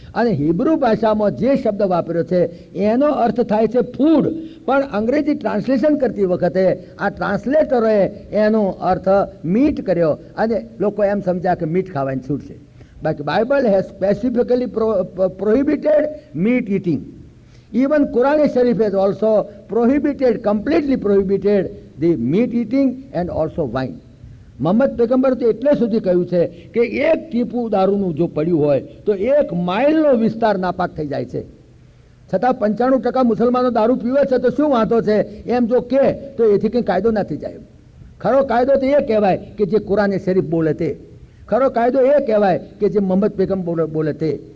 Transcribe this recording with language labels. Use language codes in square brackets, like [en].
[gu] અને હિબ્રુ ભાષામાં જે શબ્દ વાપર્યો છે એનો અર્થ થાય છે ફૂડ. પણ અંગ્રેજી ટ્રાન્સલેશન કરતી વખતે આ ટ્રાન્સલેટરોએ એનો અર્થ મીટ કર્યો, અને લોકો એમ સમજ્યા કે મીટ ખાવાની છૂટ છે. [en] બાકી Bible has specifically prohibited meat eating. Even Quran Sharif has also prohibited, completely prohibited the meat eating and also wine. [gu] Mohammad પૈગંબર તો એટલે સુધી કહ્યું છે કે એક ટીપું દારૂનું જો પડ્યું હોય તો 1 માઇલનો વિસ્તાર નાપાક થઈ જાય છે. છતાં 95% મુસલમાનો દારૂ પીવે છે તો શું વાંધો છે એમ જો કે તો એથી કંઈ કાયદો ના થઈ જાય. ખરો કાયદો તો એ કહેવાય કે જે કુરાન શરીફ બોલે તે. ખરો કાયદો એ કહેવાય કે જે મોહમ્મદ પૈગંબર બોલે તે.